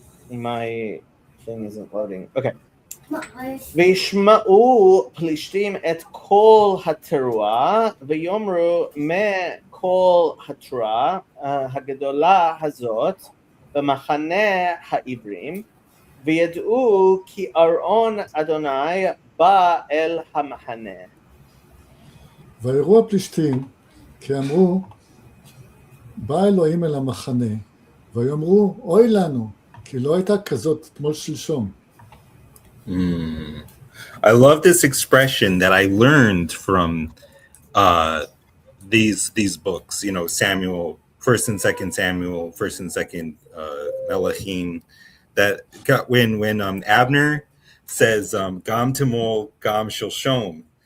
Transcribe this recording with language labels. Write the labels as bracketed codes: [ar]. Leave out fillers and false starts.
[en] My thing isn't loading. Okay. [he] וישמעו פלישתים את קול התרועה ויאמרו מה קול התרועה הגדולה הזאת במחנה העברים וידעו כי ארון אדוני בא אל המחנה. ויראו הפלישתים כי אמרו בא אלוהים אל המחנה ויאמרו אוי לנו כי לא הייתה כזאת תמול שלשום. [en] I love this expression that I learned from these books, you know, Samuel, 1st and 2nd Samuel, 1st and 2nd Melachim, that got when Abner says [he] Gam Timol Gam Shilshom.